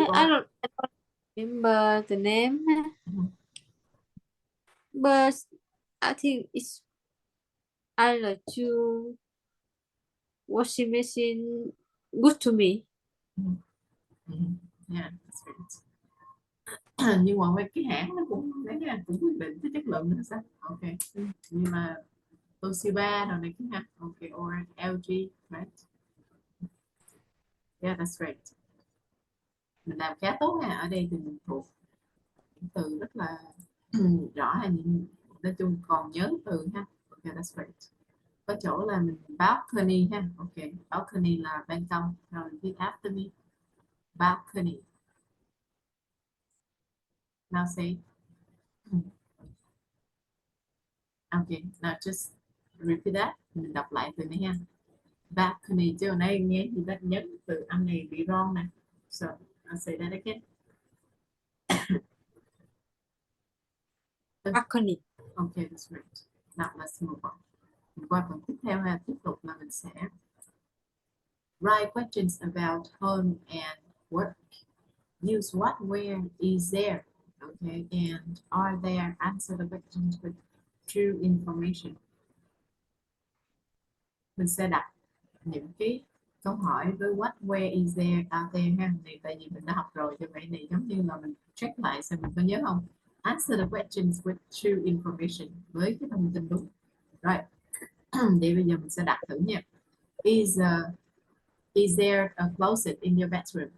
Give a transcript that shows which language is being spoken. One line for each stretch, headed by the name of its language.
English: I don't remember the name, but I think it's either two washing machine good to me. Yeah, that's great.
Vietnamese: Nhưng mà mấy cái hãng nó cũng đấy nha, cũng quyết định cái chất lượng nữa sao? Ok. Nhưng mà Toshiba rồi này kia ha.
English: Ok, or LG, right? Yeah, that's great.
Vietnamese: Mình làm khá tốt ha. Ở đây thì mình thuộc những từ rất là rõ hay những nói chung còn nhớ từ ha.
English: Ok, that's great.
Vietnamese: Có chỗ là mình balcony ha. Ok, balcony là ban công. Rồi
English: repeat after me.
Vietnamese: Balcony.
English: Now say. Okay, now just repeat that.
Vietnamese: Mình đọc lại từ này ha. Balcony, chứ hồi nãy nghe thì ta nhấn từ âm này bị wrong nè.
English: So, I'll say that again. Balcony. Okay, that's great. Now let's move on.
Vietnamese: Mình qua phần tiếp theo ha. Tiếp tục là mình sẽ
English: write questions about home and work. Use what, where, is there. Okay, and are there, answer the questions with true information.
Vietnamese: Mình sẽ đặt những cái câu hỏi với what, where, is there, are there ha. Này tại vì mình đã học rồi, cho vậy này giống như là mình check lại xem mình có nhớ không.
English: Answer the questions with true information,
Vietnamese: với cái thông tin đúng. Rồi, thì bây giờ mình sẽ đặt thử nha.
English: Is there a closet in your bedroom?